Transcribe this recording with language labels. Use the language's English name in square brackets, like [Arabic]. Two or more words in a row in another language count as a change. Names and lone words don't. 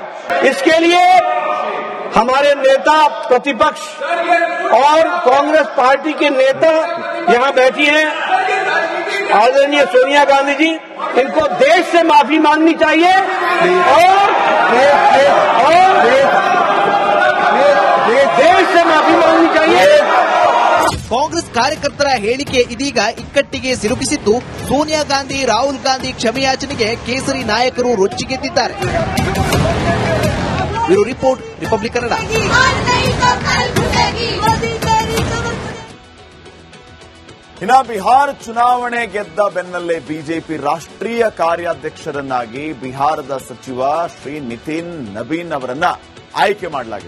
[Hindi] इसके लिए हमारे नेता प्रतिपक्ष और कांग्रेस पार्टी के नेता यहां बैठी हैं, आदरणीय सोनिया गांधी जी, इनको देश से माफी मांगनी चाहिए और देश से माफी मांगनी चाहिए. [Kannada] ಕಾಂಗ್ರೆಸ್ ಕಾರ್ಯಕರ್ತರ ಹೇಳಿಕೆ ಇದೀಗ ಇಕ್ಕಟ್ಟಿಗೆ ಸಿಲುಕಿಸಿದ್ದು, ಸೋನಿಯಾ ಗಾಂಧಿ, ರಾಹುಲ್ ಗಾಂಧಿ ಕ್ಷಮೆಯಾಚನೆಗೆ ಕೇಸರಿ ನಾಯಕರು ರೊಚ್ಚಿಗೆದ್ದಿದ್ದಾರೆ. [English] Bureau report, Republic Kannada. [Kannada] ಇನ್ನ ಬಿಹಾರ ಚುನಾವಣೆ ಗೆದ್ದ ಬೆನ್ನಲ್ಲೇ ಬಿಜೆಪಿ ರಾಷ್ಟ್ರೀಯ ಕಾರ್ಯಾಧ್ಯಕ್ಷರನ್ನಾಗಿ ಬಿಹಾರದ ಸಚಿವ ಶ್ರೀ ನಿತಿನ್ ನಬೀನ್ ಅವರನ್ನ ಆಯ್ಕೆ ಮಾಡಲಾಗಿದೆ.